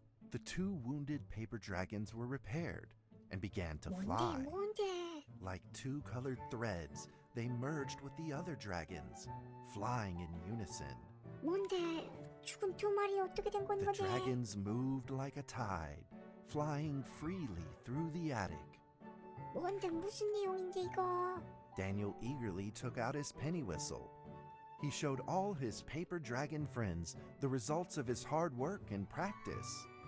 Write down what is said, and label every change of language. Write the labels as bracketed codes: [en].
[en] The 2 wounded paper dragons were repaired and began to fly. [ko] 뭔데? [en] Like 2 colored threads, they merged with the other dragons, flying in unison. [ko] 뭔데? 죽은 2 마리 어떻게 된 건 [en] The [ko] 거네? [en] dragons moved like a tide, flying freely through the attic. [ko] 뭔데 무슨 내용인데 이거? [en] Daniel eagerly took out his penny whistle. He showed all his paper dragon friends the results of his hard work and practice.